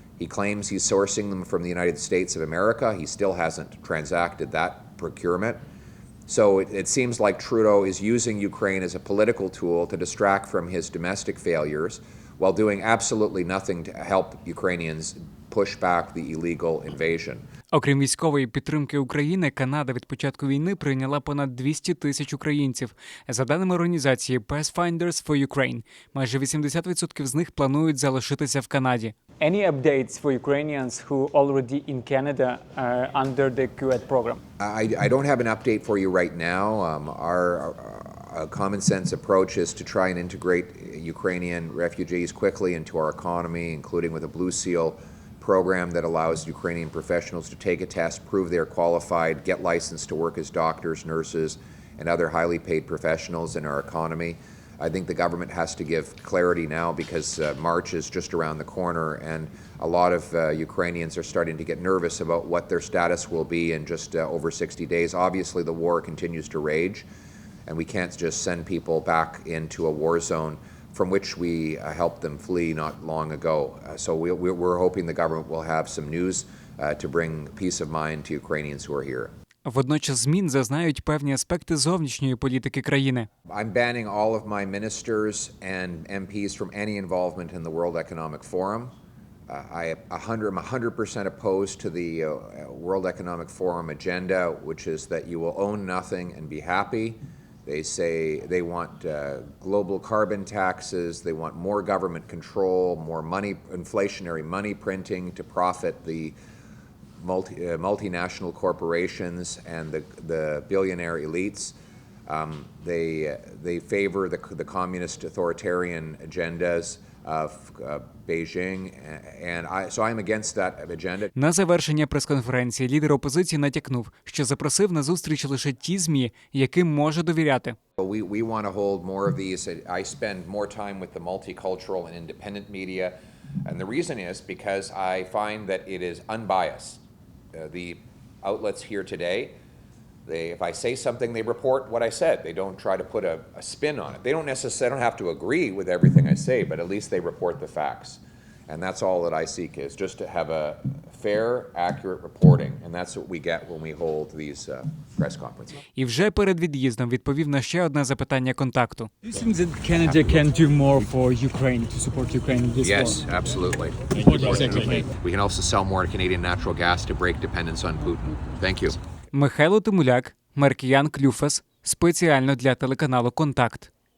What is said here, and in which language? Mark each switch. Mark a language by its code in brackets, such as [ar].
[en] He claims he's sourcing them from the United States of America. He still hasn't transacted that procurement. So it seems like Trudeau is using Ukraine as a political tool to distract from his domestic failures while doing absolutely nothing to help Ukrainians push back the illegal invasion. [uk] Окрім військової підтримки України, Канада від початку війни прийняла понад 200 тисяч українців. За даними організації Pathfinders for Ukraine, майже 80% з них планують залишитися в Канаді. [en] Any updates for Ukrainians who already in Canada under the KONTAKT program? I don't have an update for you right now. Our common sense approach is to try and integrate Ukrainian refugees quickly into our economy, including with a Blue Seal program that allows Ukrainian professionals to take a test, prove they're qualified, get licensed to work as doctors, nurses, and other highly paid professionals in our economy. I think the government has to give clarity now because March is just around the corner, and a lot of Ukrainians are starting to get nervous about what their status will be in just over 60 days. Obviously, the war continues to rage, and we can't just send people back into a war zone from which we helped them flee not long ago. So we're hoping the government will have some news to bring peace of mind to Ukrainians who are here. [uk] Водночас змін зазнають певні аспекти зовнішньої політики країни. [en] I'm banning all of my ministers and MPs from any involvement in the World Economic Forum. I'm 100% opposed to the World Economic Forum agenda, which is that you will own nothing and be happy. They say they want global carbon taxes, they want more government control, more money, inflationary money printing to profit the multinational corporations and the billionaire elites. They favor the communist authoritarian agendas of Beijing, and so I'm against that agenda. [uk] На завершення прес-конференції лідер опозиції натякнув, що запросив на зустріч лише ті ЗМІ, яким може довіряти. [en] We want to hold more of these. I spend more time with the multicultural and independent media, and the reason is because I find that it is unbiased. The outlets here today, if I say something, they report what I said. They don't try to put a spin on it. They don't necessarily have to agree with everything I say, but at least they report the facts. And that's all that I seek, is just to have a fair, accurate reporting. And that's what we get when we hold these press conferences. [uk] І вже перед від'їздом відповів на ще одне запитання контакту. [en] Do you think that Canada can do more for Ukraine, to support Ukraine in this war? Yes, absolutely. Exactly. We can also sell more Canadian natural gas to break dependence on Putin. Thank you. [uk] Михайло Тимуляк, Маркіян Клюфас, спеціально для телеканалу «Контакт».